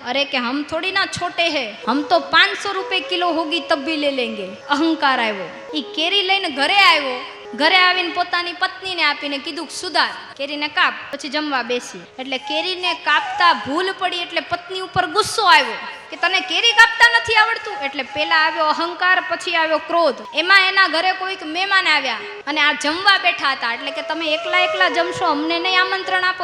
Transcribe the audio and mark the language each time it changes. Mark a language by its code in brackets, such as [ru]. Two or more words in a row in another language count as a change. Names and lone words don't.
[hi] अरे कि हम थोड़ी ना छोटे हैं, हम तो 500 रुपए किलो होगी तब भी ले लेंगे। [gu] અહંકાર આવ્યો। ઈ કેરી લઈને ઘરે આવ્યો, ઘરે આવીને પોતાની પત્નીને આપીને કીધું સુધાર, કેરીને કાપ, પછી જમવા બેસી। એટલે કેરીને કાપતા ભૂલ પડી એટલે પત્ની ઉપર ગુસ્સો આવ્યો કે તને કેરી કાપતા નથી આવડતું। એટલે પેલા આવ્યો અહંકાર, પછી આવ્યો ક્રોધ। એમાં એના ઘરે કોઈક મહેમાન આવ્યા અને આ જમવા બેઠા હતા, એટલે કે તમે એકલા એકલા જમશો, અમને નહીં આમંત્રણ આપો।